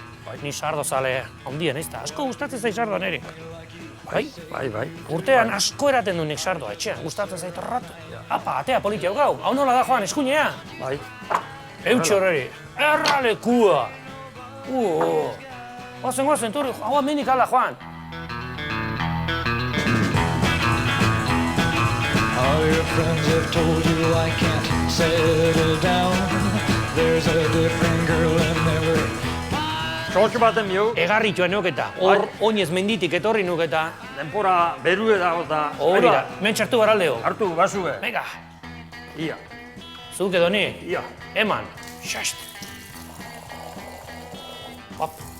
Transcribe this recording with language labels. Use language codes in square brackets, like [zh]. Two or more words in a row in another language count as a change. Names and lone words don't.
[eu] Ni sardo zale ondien, ez da. Asko gustatzen zait sardoa niri. Bai. Urtean asko eraten du nik sardoa, etxean. Gustatzen zait horratu. Apa, atea politia gau. Hau nola da, Juan, eskuinea? Bai. Eutxe horreri. Erralekua. Oazen, turri. Hau amenik ala, Juan. [en] All your friends have told you I can't settle down. There's a different girl in every... [eu] Txotxo baten biu. Egarritxoa neuketa. Hor, oinez menditik etorri nuketa. Denpora berue dago eta... Hori da, mentxartu baraldeo. Hartu, basue. Venga. Ia. Zuk edo ni? Ia. Eman. Xast. Hop.